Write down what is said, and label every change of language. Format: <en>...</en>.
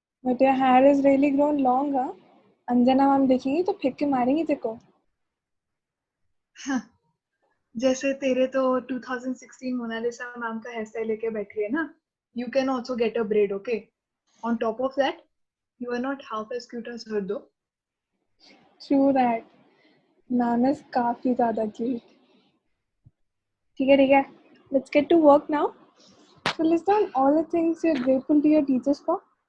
<en>But your hair is really grown long, हाँ?</en> <hi>Anjana ma'am देखेंगी तो फेंक के मारेंगी तेरे को. हाँ, जैसे तेरे तो 2016 मोनालिसा मैम का हेयर स्टाइल लेके बैठी है ना.</hi> <en>You can also get a braid, okay? On top of that, you are not half as cute as her though. True that.</en> <hi>Ma'am is काफी ज्यादा cute. ठीक है.</hi> <en>Let's get to work now. So list down all the things you're grateful to your teachers for.</en>